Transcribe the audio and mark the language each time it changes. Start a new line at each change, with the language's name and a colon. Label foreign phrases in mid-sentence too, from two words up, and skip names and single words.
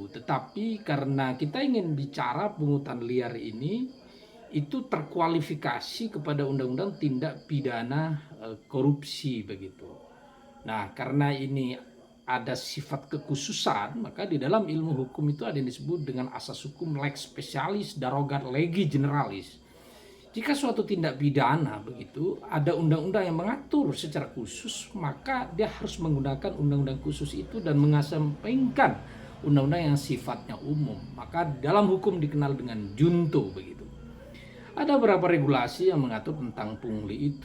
Indonesian: Tetapi karena kita ingin bicara pungutan liar ini, itu terkualifikasi kepada undang-undang tindak pidana korupsi begitu. Nah, karena ini ada sifat kekhususan, maka di dalam ilmu hukum itu ada yang disebut dengan asas hukum
Latin: lex specialis darogat legi generalis.
Indonesian: Jika suatu tindak pidana begitu ada undang-undang yang mengatur secara khusus, maka dia harus menggunakan undang-undang khusus itu dan mengesampingkan undang-undang yang sifatnya umum. Maka dalam hukum dikenal dengan junto begitu. Ada beberapa regulasi yang mengatur tentang pungli itu.